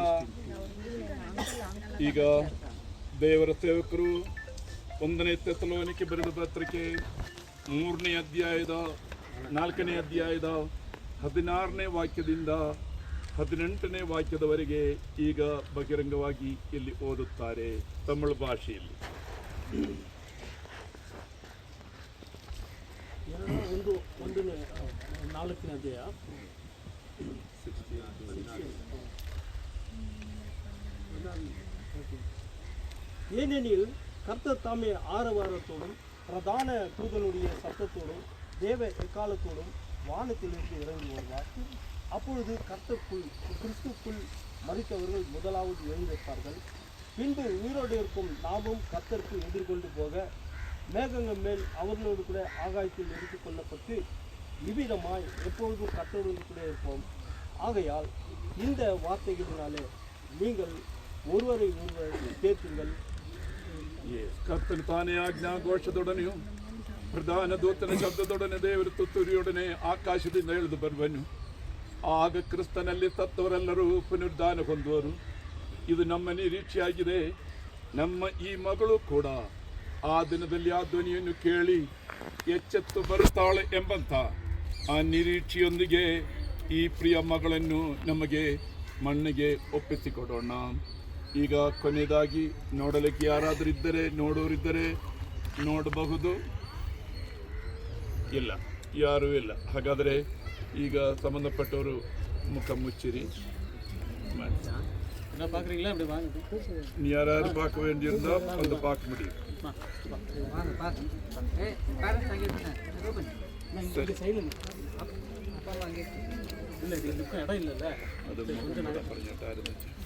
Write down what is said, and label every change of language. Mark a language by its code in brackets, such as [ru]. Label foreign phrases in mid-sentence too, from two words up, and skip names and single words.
[kn] ಈಗ ದೇವರ ಸೇವಕರು 1ನೇ ಥೆಸಲೋನಿಕೆ ಬರೆದ ಪತ್ರಿಕೆ 3ನೇ ಅಧ್ಯಾಯದ 4ನೇ ಅಧ್ಯಾಯದ 16ನೇ ವಾಕ್ಯದಿಂದ 18ನೇ ವಾಕ್ಯದವರೆಗೆ ಈಗ ಬಹಿರಂಗವಾಗಿ ಇಲ್ಲಿ ಓದುತ್ತಾರೆ ತಮಿಳು ಭಾಷೆಯಲ್ಲಿ. 4ನೇ ಅಧ್ಯಾಯ [ta] ஏனெனில் கர்த்தர் தாமே ஆரவாரத்தோடும் பிரதான தூதனுடைய சத்தத்தோடும் தேவ எக்காலத்தோடும் வானத்திலிருந்து இறங்கி வருவார். அப்பொழுது கர்த்தருக்குள் கிறிஸ்துக்குள் மரித்தவர்கள் முதலாவது எழுந்திருப்பார்கள். பின்பு உயிரோடு இருக்கும் நாமும் கர்த்தருக்கு எதிர்கொண்டு போக மேகங்கள் மேல் அவர்களோடு கூட ஆகாயத்தில் எடுத்துக் கொள்ளப்பட்டு இவ்விதமாய் எப்பொழுதும் கர்த்தரோடு கூட இருப்போம். ஆகையால் இந்த வார்த்தைகளினாலே நீங்கள் ஒருவரை ஒருவர் தேற்றுங்கள். [kn] ಕರ್ತನು ತಾನೇ ಆಜ್ಞಾಘೋಷದೊಡನೆಯೂ ಪ್ರಧಾನ ದೂತನ ಶಬ್ದದೊಡನೆ ದೇವರ ತುತ್ತೂರಿಯೊಡನೆ ಆಕಾಶದಿಂದ ಇಳಿದು ಬರುವನು. ಆಗ ಕ್ರಿಸ್ತನಲ್ಲಿ ಸತ್ತವರೆಲ್ಲರೂ ಪುನರುದ್ಧಾನ ಹೊಂದುವರು. ಇದು ನಮ್ಮ ನಿರೀಕ್ಷೆಯಾಗಿದೆ. ನಮ್ಮ ಈ ಮಗಳು ಕೂಡ ಆ ದಿನದಲ್ಲಿ ಆ ಧ್ವನಿಯನ್ನು ಕೇಳಿ ಎಚ್ಚೆತ್ತು ಬರುತ್ತಾಳೆ ಎಂಬಂತ ಆ ನಿರೀಕ್ಷೆಯೊಂದಿಗೆ ಈ ಪ್ರಿಯ ಮಗಳನ್ನು ನಮಗೆ ಮಣ್ಣಿಗೆ ಒಪ್ಪಿಸಿಕೊಡೋಣ. ಈಗ ಕೊನೆಯದಾಗಿ ನೋಡಲಿಕ್ಕೆ ಯಾರಾದರೂ ಇದ್ದರೆ, ನೋಡೋರಿದ್ದರೆ ನೋಡಬಹುದು. ಇಲ್ಲ, ಯಾರೂ ಇಲ್ಲ. ಹಾಗಾದರೆ ಈಗ ಸಂಬಂಧಪಟ್ಟವರು ಮುಖ ಮುಚ್ಚಿರಿ. [ta] யாராரு பார்க்க வேண்டியிருந்தா வந்து பார்க்க முடியும். அது പറഞ്ഞിട്ടാ இருந்துச்சு.